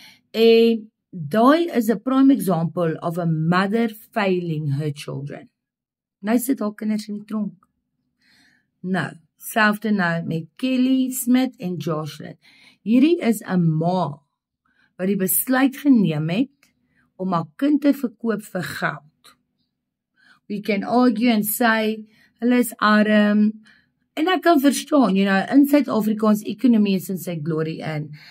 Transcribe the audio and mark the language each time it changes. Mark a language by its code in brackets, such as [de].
[af] En daai [en] is a prime example of a mother failing her children. [af] Nou sit haar kinders in die tronk. Nou, selfde nou met Kelly Smith en Jocelyn. Hierdie is 'n ma wat die besluit geneem het om haar kind te verkoop vir geld. [en] We can argue and say, [af] hulle is arm, en ek kan verstaan, [en] you know, [af] in Suid-Afrikaans ekonomie is in sy glory in.